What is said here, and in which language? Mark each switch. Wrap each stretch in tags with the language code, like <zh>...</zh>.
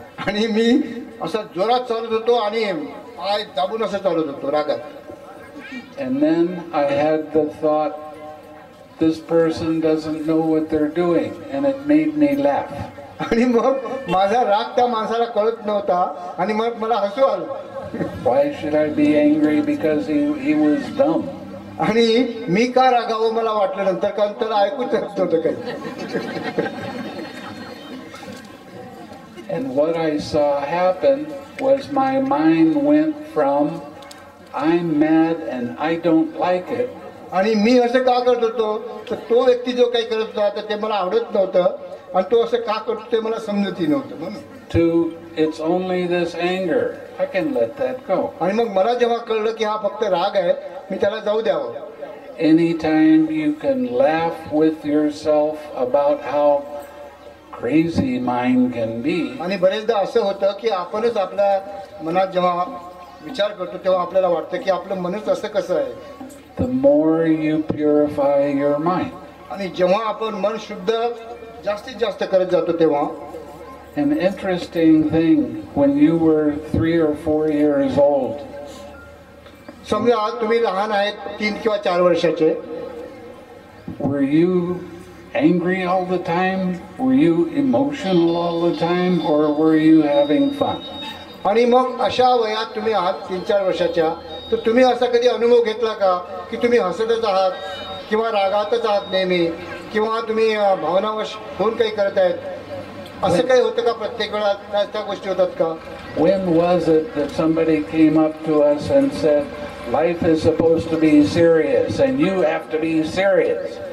<mr>आणि मी असं जोरात चालत होतो आणि पाय दाबून असं चालत होतो रागात.</mr> <en>And then I had the thought, this person doesn't know what they're doing, and it made me laugh.</en> <mr>आणि मग माझा राग त्या माणसाला कळत नव्हता आणि मग मला हसू आलं.</mr> <en>Why should I be angry because he was dumb?</en> <mr>आणि मी का रागावं मला वाटलं नंतर, कारण त्याला ऐकूच येत नव्हतं काही.</mr> <en>And what I saw happen was my mind went from I'm mad and I don't like it.</en> <mr>आणि मी असं का करत होतो, तर तो व्यक्ती जो काही करत होता तर ते मला आवडत नव्हतं आणि तो असं का करतो ते मला समजतही नव्हतं म्हणून.</mr> <en>To it's only this anger. I can let that go.</en> <mr>आणि मग मला जेव्हा कळलं की हा फक्त राग आहे, मी त्याला जाऊ द्यावं.</mr> <en>Anytime you can laugh with yourself about how crazy mind can be.</en> <mr>आणि बरेचदा असं होतं की आपणच आपल्या मनात जेव्हा विचार करतो तेव्हा आपल्याला वाटतं की आपलं मनच असं कसं आहे.</mr> <en>The more you purify your mind.</en> <mr>आणि जेव्हा आपण मन शुद्ध जास्तीत जास्त करत जातो तेव्हा.</mr> <en>An interesting thing, when you were 3 or 4 years old,</en> <mr>समजा तुम्ही लहान आहेत 3 किंवा 4 वर्षाचे,</mr> <en>were you angry all the time? Were you emotional all the time? Or were you having fun?</en> <mr>आणि मग अशा वयात तुम्ही आहात 3-4 वर्षाच्या, तर तुम्ही असा कधी अनुभव घेतला का की तुम्ही हसतच आहात किंवा रागातच आहात नेहमी, किंवा तुम्ही भावनावश होऊन काही करत आहेत, असं काही होतं का प्रत्येक वेळा? त्या गोष्टी होतात का?</mr> <en>When was it that somebody came up to us and said, life is supposed to be serious and you have to be serious?</en>